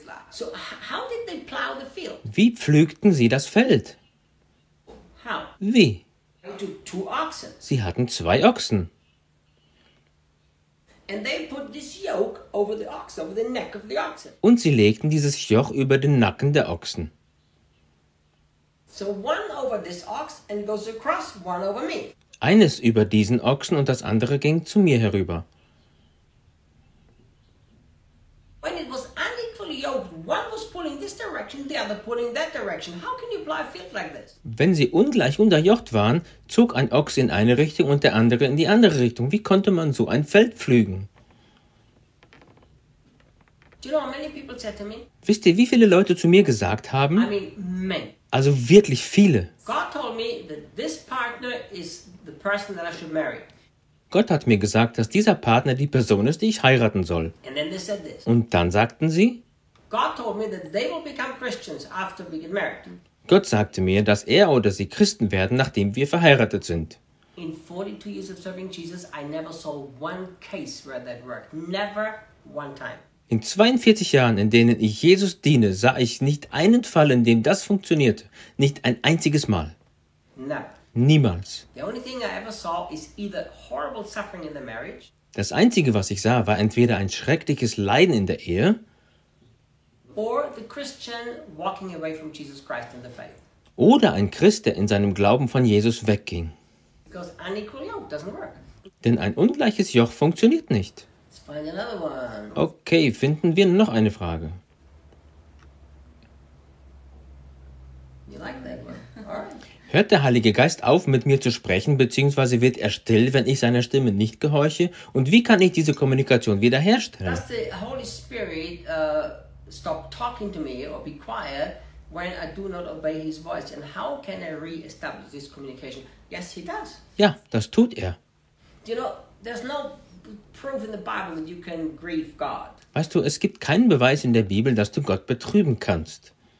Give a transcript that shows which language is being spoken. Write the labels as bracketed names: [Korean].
[English] So, how did they plow the field? [German] Wie pflügten sie das Feld? [English] How? [German] Wie? [English] Two oxen. [German] Sie hatten zwei Ochsen. [English] And they put this yoke over the ox, over the neck of the oxen. [German] Und sie legten dieses Joch über den Nacken der Ochsen. [English] So one over this ox and goes across, one over me. [German] Eines über diesen Ochsen und das andere ging zu mir herüber. [English] When it was unequally yoked, one was pulling this direction, the other pulling that direction. How can you plow a field like this? [German] Wenn sie ungleich unterjocht waren, zog ein Ochs in eine Richtung und der andere in die andere Richtung. Wie konnte man so ein Feld pflügen? [English] Do you know how many people said to me? [German] Wisst ihr, wie viele Leute zu mir gesagt haben? [English] I mean, many. [German] Also wirklich viele. [English] God told me that this partner is the person that I should marry. [German] Gott hat mir gesagt, dass dieser Partner die Person ist, die ich heiraten soll. [English] And then they said this. [German] Und dann sagten sie, [English] God told me that they will become Christians after we get married. [German] Gott sagte mir, dass er oder sie Christen werden, nachdem wir verheiratet sind. [English] In 42 years of serving Jesus, I never saw one case where that worked. Never one time. [German] In 42 Jahren, in denen ich Jesus diene, sah ich nicht einen Fall, in dem das funktionierte. Nicht ein einziges Mal. [English] Never. [German] Niemals. [English] The only thing I ever saw is either horrible suffering in the marriage. [German] Das Einzige, was ich sah, war entweder ein schreckliches Leiden in der Ehe. [English] Or the Christian walking away from Jesus Christ in the faith. [German] Oder ein Christ, der in seinem Glauben von Jesus wegging. [English] Because unequal yoke doesn't work. [German] Denn ein ungleiches Joch funktioniert nicht. [English] Let's find another one. [German] Okay, finden wir noch eine Frage. [English] You like that one? All right. [German] Hört der Heilige Geist auf, mit mir zu sprechen, beziehungsweise wird er still, wenn ich seiner Stimme nicht gehorche? Und wie kann ich diese Kommunikation wiederherstellen? [English] Does the Holy Spirit stop talking to me or be quiet when I do not obey his voice? And how can I re-establish this communication? Yes, he does. [German] Ja, das tut er. [English] You know, there's no proof in the Bible that you can grieve God. [German] Weißt du, es gibt keinen Beweis in der Bibel, dass du Gott betrüben kannst.